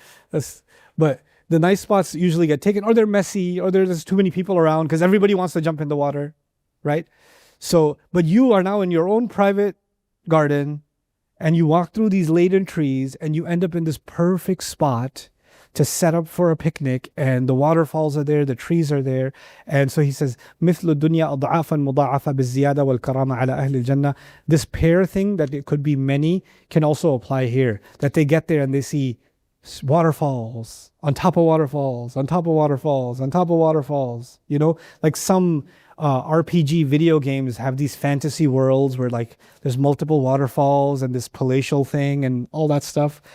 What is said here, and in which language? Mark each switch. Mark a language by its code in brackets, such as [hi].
[en] But the nice spots usually get taken, or they're messy, or there's too many people around because everybody wants to jump in the water, right? So, but you are now in your own private garden, and you walk through these laden trees, and you end up in this perfect spot to set up for a picnic, and the waterfalls are there, the trees are there. [ar] And so he says, مثل الدنيا أضعافا مضاعفة بالزيادة والكرامة على أهل الجنة. [en] This pair thing, that it could be many, can also apply here. That they get there and they see waterfalls on top of waterfalls on top of waterfalls on top of waterfalls. Like some RPG video games have these fantasy worlds where like there's multiple waterfalls and this palatial thing and all that stuff.